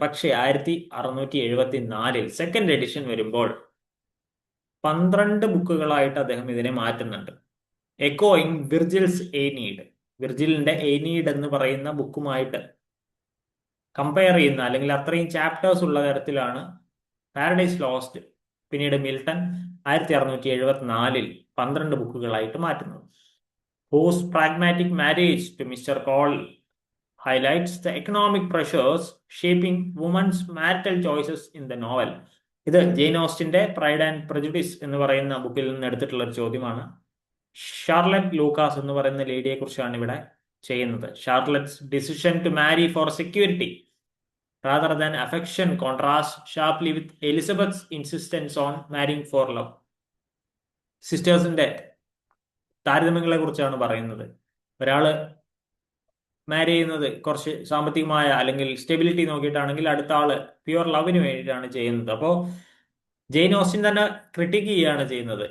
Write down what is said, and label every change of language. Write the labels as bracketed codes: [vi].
[ml] പക്ഷേ 1674 second edition വരുമ്പോൾ 12 ബുക്കുകളായിട്ട് അദ്ദേഹം ഇതിനെ മാറ്റുന്നുണ്ട്. എക്കോയിങ് വിർജിൽസ് എയ്നീഡ്, വിർജിലിന്റെ എയ്നീഡ് എന്ന് പറയുന്ന ബുക്കുമായിട്ട് കമ്പയർ ചെയ്യുന്ന അല്ലെങ്കിൽ അത്രയും ചാപ്റ്റേഴ്സ് ഉള്ള തരത്തിലാണ് പാരഡൈസ് ലോസ്റ്റ് പിന്നീട് മിൽട്ടൺ 1674 12 ബുക്കുകളായിട്ട് മാറ്റുന്നത്. [en] Whose pragmatic marriage to mister Collins highlights the economic pressures shaping women's marital choices in the novel. [ml] ഇത് ജെയിൻ ഓസ്റ്റിന്റെ പ്രൈഡ് ആൻഡ് പ്രജുഡിസ് എന്ന് പറയുന്ന ബുക്കിൽ നിന്ന് എടുത്തിട്ടുള്ള ഒരു ചോദ്യമാണ്. ഷാർലറ്റ് ലൂക്കാസ് എന്ന് പറയുന്ന ലേഡിയെ കുറിച്ചാണ് ഇവിടെ ചെയ്യുന്നത്. [en] Charlotte's decision to marry for security rather than affection contrasts sharply with Elizabeth's insistence on marrying for love. [ml] സിസ്റ്റേഴ്സിന്റെ താരതമ്യങ്ങളെ കുറിച്ചാണ് പറയുന്നത്. ഒരാള് മാരി ചെയ്യുന്നത് കുറച്ച് സാമ്പത്തികമായ അല്ലെങ്കിൽ സ്റ്റെബിലിറ്റി നോക്കിയിട്ടാണെങ്കിൽ അടുത്ത ആള് പ്യുവർ ലവിന് വേണ്ടിയിട്ടാണ് ചെയ്യുന്നത്. അപ്പോൾ ജെയിൻ ഓസ്റ്റിൻ തന്നെ ക്രിട്ടിക്ക് ചെയ്യുകയാണ് ചെയ്യുന്നത്.